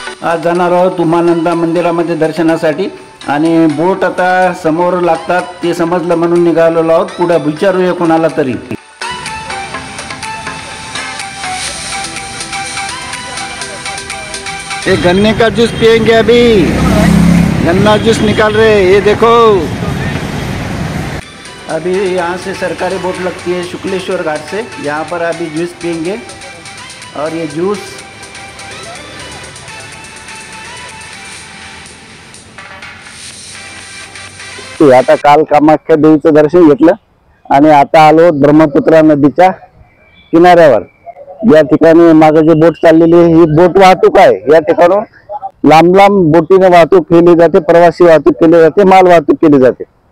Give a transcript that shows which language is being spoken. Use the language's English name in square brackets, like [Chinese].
[Marathi] आज जाणार आहोत उमानंदा मंदिरामध्ये दर्शनासाठी आणि बोट आता समोर लागतात ते समजलं म्हणून निघालेलो आहोत। पुढे विचारूया कोणाला तरी। [Hindi] ये गन्ने का जूस पियेंगे अभी, गन्ना जूस निकाल रहे, ये देखो। अभी यहाँ से सरकारी बोट लगती है शुक्लेश्वर घाट से, यहाँ पर अभी जूस पियेंगे। और ये जूस [Marathi] आता काल कामाख्या देवीचं दर्शन घेतलं आणि आता आलो ब्रह्मपुत्रा नदीच्या किनाऱ्यावर। या ठिकाणी मागे जे बोट चाललेली आहे ही बोट वाहतूक आहे। या ठिकाणून लांब लांब बोटीने वाहतूक केली जाते, प्रवासी वाहतूक केली जाते, माल वाहतूक केली जाते।